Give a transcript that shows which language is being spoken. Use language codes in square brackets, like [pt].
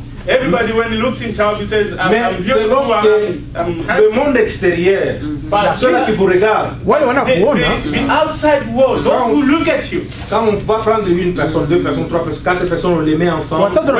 [en] Everybody, when he looks himself, he says, [fr] mais c'est lorsque le monde extérieur, ceux qui vous regardent, [en] the outside world, those who look at you. [fr] Quand on va prendre une personne, deux personnes, trois personnes, quatre personnes, on les met ensemble.